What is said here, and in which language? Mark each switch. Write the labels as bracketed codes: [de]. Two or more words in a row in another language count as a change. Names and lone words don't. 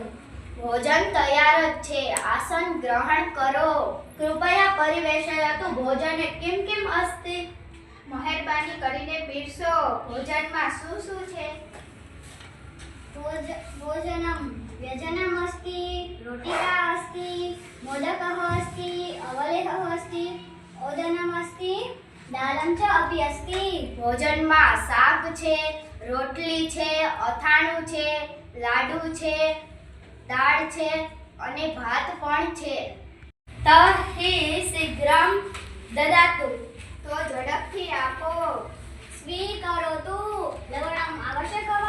[gu] ભોજન તૈયાર જ છે, આસન ગ્રહણ કરો। [sa] કૃપયા પરિવેશયતુ ભોજને કિમ કિમ અસ્તિ, [gu] મહેરબાની કરીને પીરસો। ભોજનમાં શું શું છે? [sa] ભોજનમ વ્યંજનમ अस्ति, रोटिका अस्ति, मोदकः अस्ति, अवलेहः अस्ति, ओदनम अस्ति, दालम च अपि अस्ति। [gu] भोजનમાં શાક છે, રોટલી છે, અથાણું છે, લાડુ છે, દાળ છે અને ભાત પણ છે। [sa] તહિ શીઘ્રમ દદાતુ, [gu] તો ઝડપથી આપો। [sa] સ્વીકરોતુ, લવણમ આવશ્યક વા?